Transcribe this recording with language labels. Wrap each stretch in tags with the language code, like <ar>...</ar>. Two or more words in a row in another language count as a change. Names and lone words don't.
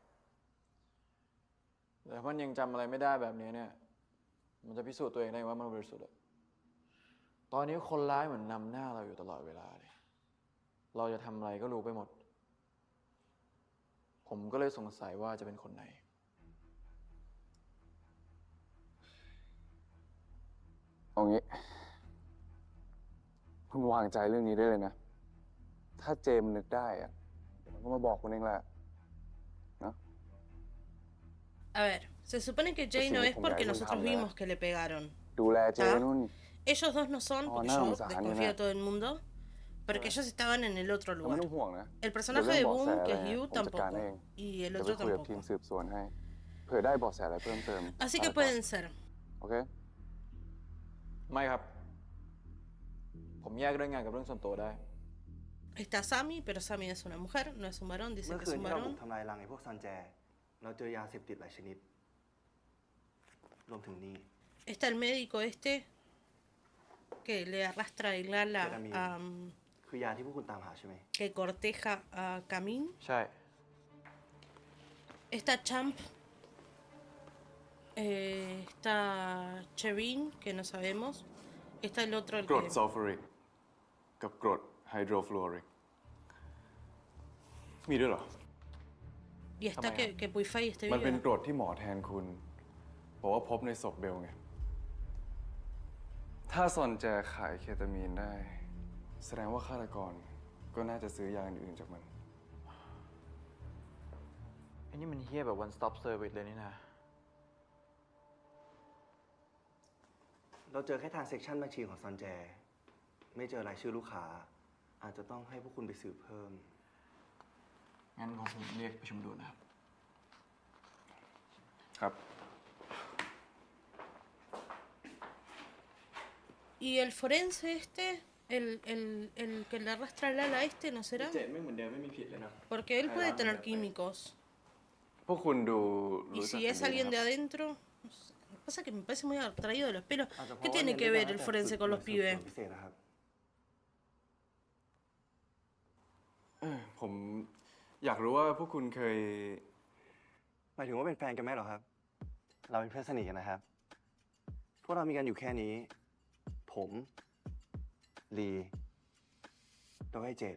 <th>แต่ถ้ามันยังจำอะไรไม่ได้แบบนี้เนี่ย มันจะพิสูจน์ตัวเองได้ว่ามันบริสุทธิ์อะตอนนี้คนร้ายเหมือนนำหน้าเราอยู่ตลอดเวลาเลย เราจะทำอะไรก็รู้ไปหมด ผมก็เลยสงสัยว่าจะเป็นคนไหน เอางี้ คุณวางใจเรื่องนี้ได้เลยนะ ถ้าเจมนึกได้อะเดี๋ยวมันก็มาบอกคุณเองแหละ</th> <es>a ver, se supone que Jay no es porque nosotros vimos que le pegaron.</es> <th>ดูแลเจนุ่น</th> <es>Ellos dos no son, Oh, porque no, yo vamos a dejar ni desconfío nada. de todo el mundo, porque ellos estaban en el otro</es> <th>แต่ไม่</th> <es>lugar.</es> <th>ต้องห่วงนะ</th> <es>El personaje de Boom, que es Yu,</es> <th>ผมจัดการ</th> <es>tampoco.</es> <th>เอง</th> <es>Y el</es> <th>จะไป</th> <es>otro</es> <th>คุยกับทีม</th> <es>tampoco.</es> <th>สืบสวนให้ เผื่อได้เบาะแสอะไรเพิ่มเติม</th> <es>Así</es> <th>ฆา</th> <es>que</es> <th>ตกร</th> <es>pueden ser.</es> <th>โอเค ไม่ครับ ผมแยกเรื่องงานกับเรื่องส่วนตัวได้</th> <es>Está Sammy, pero Sammy es una mujer, no es un varón, dice</es> <th>เมื่อ</th> <es>que</es> <th>คื</th> <es>es</es> <th>น</th> <es>un</es> <th>ที่เราบุ</th> <es>varón.</es> <th>กทำลายรังไอ้พวกซันแจ เราเจอยาเสพติดหลายชนิด รวมถึงนี่</th> <es>Está el médico este que le arrastra el ala a,</es> <th>คือยาที่พวกคุณตามหาใช่ไหม</th> <es>que corteja a Camille.</es> <th>ใช่</th> <es>Está Champ. Está Chevin, que no sabemos. Está el otro, el</es> <th>กรด</th> <es>que...</es> <th>ซัลฟูริกกับกรดไฮโดรฟลูออริกมีด้วยเหรอ</th> <es>Y está que Puifei esté</es> <th>มันเป็น</th> <es>viva.</es> <th>กรดที่หมอแทนคุณบอกว่าพบในศพเบลไง ถ้าซอนแจขายเคตามีนได้ แสดงว่าฆาตกรก็น่าจะซื้อยาอื่นๆจากมัน ไอ้นี่มันเฮี้ยแบบ</th> <en>one stop service</en> <th>เลยนี่นะ เราเจอแค่ transaction บัญชีของซันแจ ไม่เจอรายชื่อลูกค้า อาจจะต้องให้พวกคุณไปสืบเพิ่ม งั้นผมเรียกประชุมด่วนนะครับ ครับ</th> <es>Y el forense este, el que le arrastra el ala este, ¿no será?</es> <th>เจ็ดไม่เหมือนเดิมไม่มีผิดเลยนะ</th> <es>Porque él puede tener químicos.</es> <th>พวกคุณดู</th> <es>Y</es> <th>รู้จัก</th> <es>si</es> <th>กัน</th> <es>es</es> <th>ดี</th> <es>alguien</es> <th>นะ</th> <es>de</es> <th>ครับ</th> <es>adentro... no sé, pasa que me parece muy atraído de los pelos.</es> <th>อาจจะเพ</th> <es>¿Qué</es> <th>ราะว่า</th> <es>tiene</es> <th>เรียน</th> <es>que</es> <th>ด้วย</th> <es>ver</es> <th>กัน</th> <es>el</es> <th>ตั้งแต่</th> <es>forense con los</es> <th>ฝึกหน่วย</th> <es>pibes?</es> <th>สืบสวนพิเศษนะครับ ผมอยากรู้ว่าพวกคุณเคย หมายถึงว่าเป็นแฟนกันไหมเหรอครับ เราเป็นเพื่อนสนิทกันนะครับ พวกเรามีกันอยู่แค่นี้ ผม ลีแล้วก็ไอ้เจด</th>